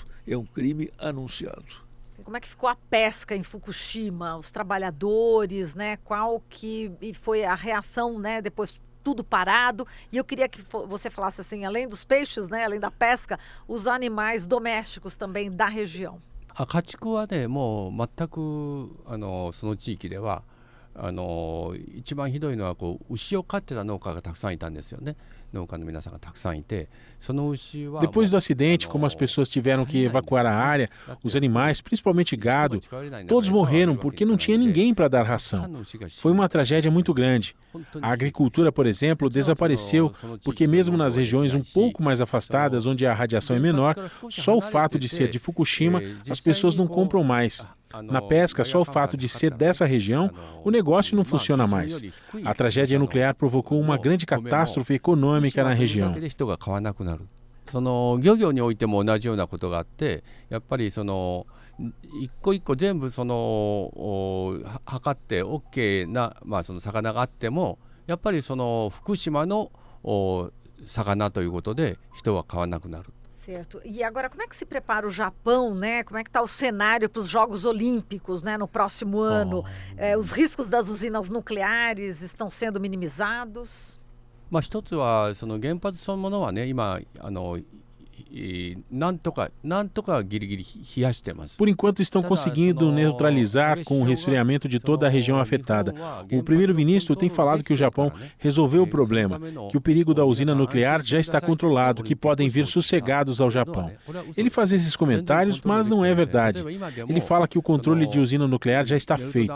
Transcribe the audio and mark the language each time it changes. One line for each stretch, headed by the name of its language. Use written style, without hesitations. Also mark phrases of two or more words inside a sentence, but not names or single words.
Portuguese: É um crime anunciado. Como é que ficou a pesca em Fukushima? Os trabalhadores, né? Qual que foi a reação, né? Depois tudo parado. E eu queria que você falasse assim, além dos peixes, né? Além da pesca, os animais domésticos também da região.
Japanese: 家畜はね、もう全くその地域では一番ひどいのは牛を飼ってた農家がたくさんいたんですよね。農家の皆さんがたくさんいて、その牛は
Portuguese: Depois do acidente, como as pessoas tiveram que evacuar a área, os animais, principalmente gado, todos morreram porque não tinha ninguém para dar ração. Foi uma tragédia muito grande. A agricultura, por exemplo, desapareceu porque mesmo nas regiões um pouco mais afastadas, onde a radiação é menor, só o fato de ser de Fukushima, as pessoas não compram mais. Na pesca, só o fato de ser dessa região, o negócio não funciona mais. A tragédia nuclear provocou uma grande catástrofe econômica na região.
Japanese: その漁業においても同じようなことがあって、やっぱり一個一個全部測って OK な、その魚があっても、やっぱり福島の魚ということで人は買わなくなる。
Portuguese: Certo. E agora, como é que se prepara o Japão, né? Como é que está o cenário para os Jogos Olímpicos, né? No próximo ano? Os riscos das usinas nucleares estão sendo minimizados?
Japanese: 一つは原発そのものはね、今なんとかギリギリ冷やしてます。
Portuguese: Por enquanto estão conseguindo neutralizar com o resfriamento de toda a região afetada. O primeiro-ministro tem falado que o Japão resolveu o problema, que o perigo da usina nuclear já está controlado, que podem vir sossegados ao Japão. Ele faz esses comentários, mas não é verdade. Ele fala que o controle de usina nuclear já está feito.